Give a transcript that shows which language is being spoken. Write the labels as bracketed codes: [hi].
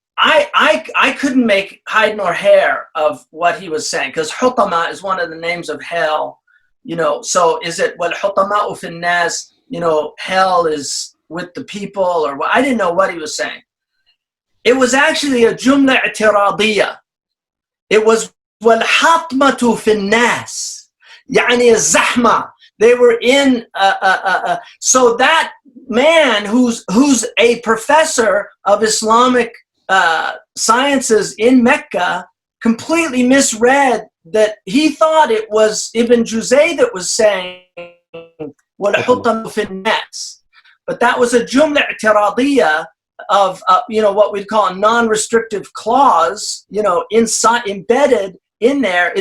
[en] I couldn't make hide nor hair of what he was saying, because hutama is one of the names of hell, you know. So is it [ar] وَالْحُطَمَاءُ فِي النَّاسِ, [en] you know, hell is with the people, or what? I didn't know what he was saying. It was actually a jumla i'tiradiyya. It was [ar] وَالْحَطْمَةُ فِي النَّاسِ, يعني الزحمة. [en] They were in so that man who's a professor of Islamic sciences in Mecca completely misread that. He thought it was Ibn Juzay that was saying [ar] وَالْحُطَمُ فِي النَّاسِ, [en] but that was a jumla i'tiradiyya of you know, what we'd call a non-restrictive clause, you know, inside, embedded in there.